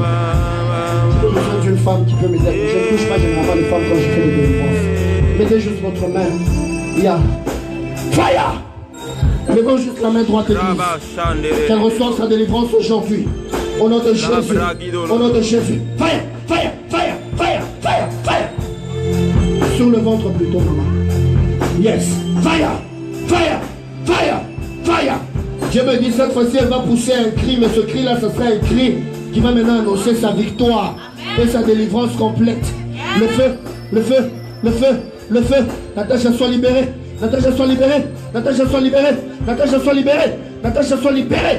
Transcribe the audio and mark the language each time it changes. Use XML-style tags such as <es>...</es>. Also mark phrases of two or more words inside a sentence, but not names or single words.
<fr>J'ai besoin d'une femme qui peut m'aider. Je ne touche pas généralement les femmes quand je fais des délivrances. Mettez juste votre main. Il y a fire. Levons juste la main droite église. Qu'elle reçoive sa délivrance aujourd'hui. Au nom de Jésus. Au nom de Jésus.</fr> <en>Fire. Fire. Fire. Fire. Fire. Fire.</en> <fr>Sur le ventre plutôt, maman.</fr> <en>Yes. Fire. Fire. Fire. Fire.</en> <fr>Dieu me dit cette fois-ci, elle va pousser un cri, mais ce cri-là, ce sera un cri qui va maintenant annoncer sa victoire et sa délivrance complète. Le feu, le feu, le feu, le feu. Natacha soit libérée. Natacha soit libérée. Natacha soit libérée. Natacha soit libérée. Natacha soit libérée.</fr>